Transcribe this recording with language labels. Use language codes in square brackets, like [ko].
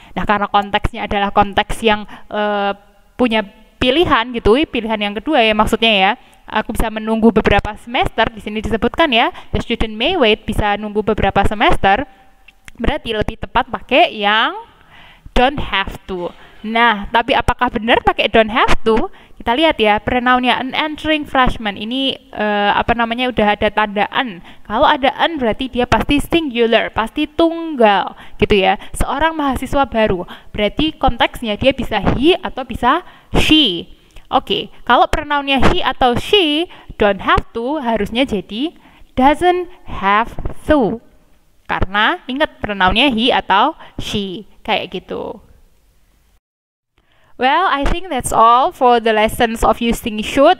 [id] Nah, karena konteksnya adalah konteks yang punya pilihan gitu, pilihan yang kedua ya maksudnya ya, aku bisa menunggu beberapa semester, di sini disebutkan ya, [en] the student may wait, [id] bisa nunggu beberapa semester, berarti lebih tepat pakai yang don't have to. Nah, tapi apakah benar pakai don't have to? Kita lihat ya, pronounnya an entering freshman ini udah ada tanda an. Kalau ada an berarti dia pasti singular, pasti tunggal gitu ya. Seorang mahasiswa baru, berarti konteksnya dia bisa he atau bisa she. Oke, kalau pronounnya he atau she, don't have to harusnya jadi doesn't have to. Karena ingat pronounnya he atau she, kayak gitu. [en] Well, I think that's all for the lessons of using should.